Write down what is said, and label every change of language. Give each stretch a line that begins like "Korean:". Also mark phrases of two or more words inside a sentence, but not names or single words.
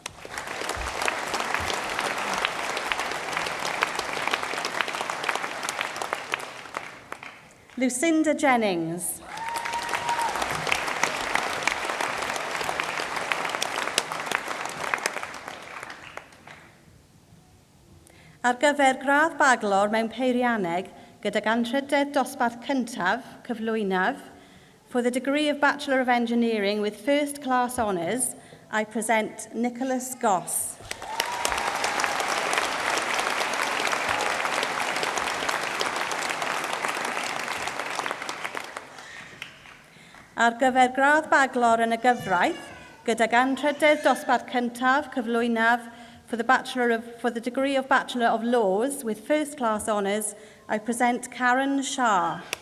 Welsh: Lucinda Jennings. Ar gyfer gradd baglor mewn peirianneg gydag anrhydedd dosbarth cyntaf, cyflwynaf,
English: for the degree of Bachelor of Engineering with First Class Honours, I present Nicholas Goss.
Welsh: Ar gyfer gradd baglor yn y gyfraith, gydag anrhydedd dosbarth cyntaf, cyflwynaf,
English: for the degree of Bachelor of Laws with First Class Honours, I present Karen Shah.